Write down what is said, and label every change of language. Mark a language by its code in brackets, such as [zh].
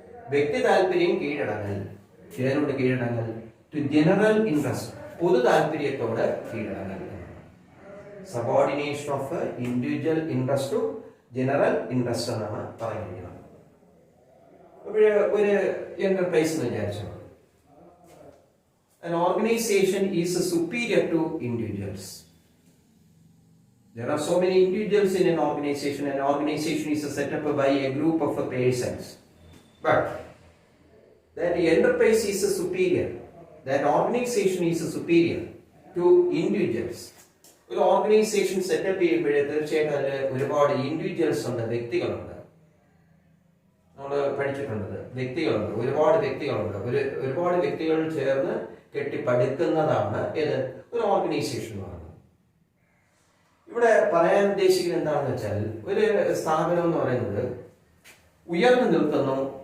[ml] വ്യക്തി താല്പര്യം കീഴടങ്ങൽ. ഏതിനോട് കീഴടങ്ങൽ? To general interest, പൊതു താല്പര്യത്തോട് കീഴടങ്ങൽ. Subordination of individual interest to general interest എന്നാണ് പറയുന്നത്. അപ്പോൾ ഒരു എന്റർപ്രൈസ് എന്ന് വിചാരിച്ചു. [en] An organization is superior to individuals. There are so many individuals in an organization. An organization is set up by a group of persons. But that enterprise is superior. That organization is superior to individuals. [ml] ഒരു organisation setup ചെയ്യുമ്പോഴേ തീർച്ചയായിട്ടും അതിൽ ഒരുപാട് individuals ഉണ്ട്, വ്യക്തികളുണ്ട്. നമ്മൾ പഠിച്ചിട്ടുണ്ട്, വ്യക്തികളുണ്ട്, ഒരുപാട് വ്യക്തികളുണ്ട്. ഒരുപാട് വ്യക്തികൾ ചേർന്ന് കെട്ടിപ്പടുക്കുന്നതാണ് ഏത്? ഒരു ഓർഗനൈസേഷൻ എന്ന് പറയുന്നത്. ഇവിടെ പറയാൻ ഉദ്ദേശിക്കുന്നത് എന്താണെന്ന് വെച്ചാൽ, ഒരു സ്ഥാപനം എന്ന് പറയുന്നത് ഉയർന്നു നിൽക്കുന്നു.